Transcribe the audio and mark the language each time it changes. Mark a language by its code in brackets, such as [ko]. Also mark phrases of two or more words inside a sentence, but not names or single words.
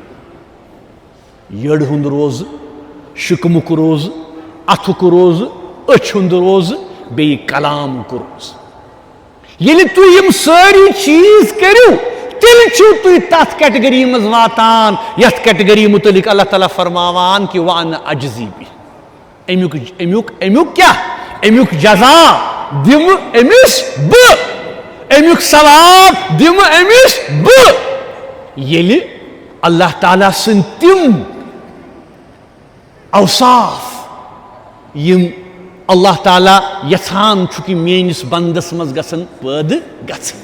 [ks] یٔڈ ہُنٛد روزٕ, شِکمُک روزٕ, اَتھُک روزٕ, أچھ ہُنٛد روزٕ, بیٚیہِ کلامُک روزٕ. ییٚلہِ تُہۍ یِم سٲری چیٖز کٔرِو تیٚلہِ چھِو تُہۍ تَتھ کیٹگری منٛز واتان یَتھ کیٹگری مُتعلِق اللہ تعالیٰ فرماوان کہِ [ar] وَأَنَا أَجْزِی بِهِ. [ks] امیُک کیٛاہ؟ امیُک جزا دِمہٕ أمِس بہٕ, امیُک ثواب دِمہٕ أمِس بہٕ. ییٚلہِ اللہ تعالیٰ سٕنٛدۍ تِم اوصاف یِم اللہ تعالیٰ یژھان چھُ کہِ میٲنِس بنٛدس منٛز گژھن پٲدٕ گژھٕنۍ.